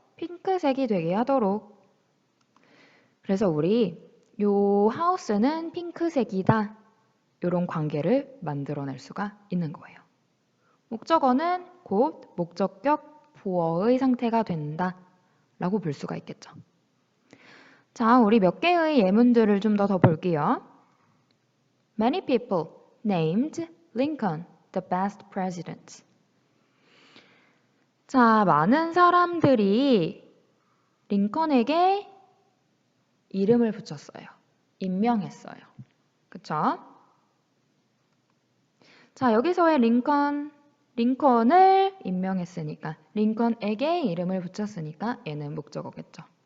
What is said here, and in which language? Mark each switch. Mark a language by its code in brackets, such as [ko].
[ko] 핑크색이 되게 하도록. 그래서 우리 요 하우스는 핑크색이다. 이런 관계를 만들어낼 수가 있는 거예요. 목적어는 곧 목적격 보어의 상태가 된다 라고 볼 수가 있겠죠. 자, 우리 몇 개의 예문들을 좀 더 볼게요. [en] Many people named Lincoln the best president. [ko] 자, 많은 사람들이 링컨에게 이름을 붙였어요. 임명했어요. 그쵸? 자, 여기서의 링컨을 임명했으니까 링컨에게 이름을 붙였으니까 얘는 목적어겠죠.